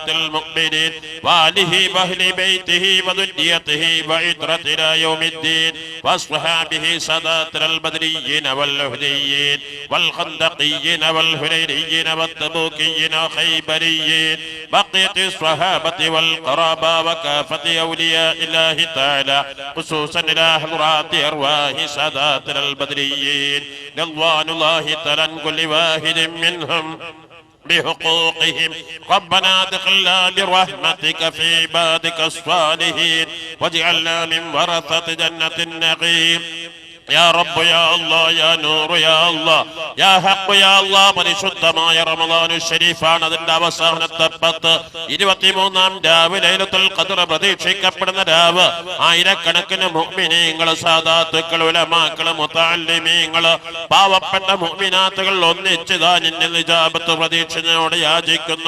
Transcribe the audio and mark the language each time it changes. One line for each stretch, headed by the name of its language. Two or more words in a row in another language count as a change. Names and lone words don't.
Arabic: المؤمنين وآله وأهل بيته وذريته وعترة إلى يوم الدين وأصحابه ساداتنا البدريين والأهديين والخندقيين والهنينيين والتبوكيين وخيبريين بقية الصحابة والقرابة وكافة أولياء الله تعالى خصوصا إلى حضرات أرواح ساداتنا البدريين رضوان الله تعالى عن كل واحد منهم بحقوقهم. ربنا ادخلنا برحمتك في عبادك الصالحين واجعلنا من ورثة جنة النعيم. يا رب يا الله يا نور يا الله يا حق يا الله.
Malayalam: പരിശുദ്ധമായ റമദാനു ശരീഫാണ്. അതിന്റെ അവസാനത്തെ 23-ാം രാവ് ലൈലത്തുൽ ഖദ്ർ പ്രതീക്ഷിക്കപ്പെടുന്ന രാവ്. ആയിരക്കണക്കിന് മുഅ്മിനീങ്ങൾ, സാദാത്തുക്കൾ, ഉലമാക്കൾ, മുതഅല്ലിമീങ്ങൾ, പാവപ്പെട്ട മുഅ്മിനാത്തുകൾ ഒന്നിച്ചതാ നിന്നിൽ ഇജാബത്ത് പ്രതീക്ഷയോടെ യാചിക്കുന്നു.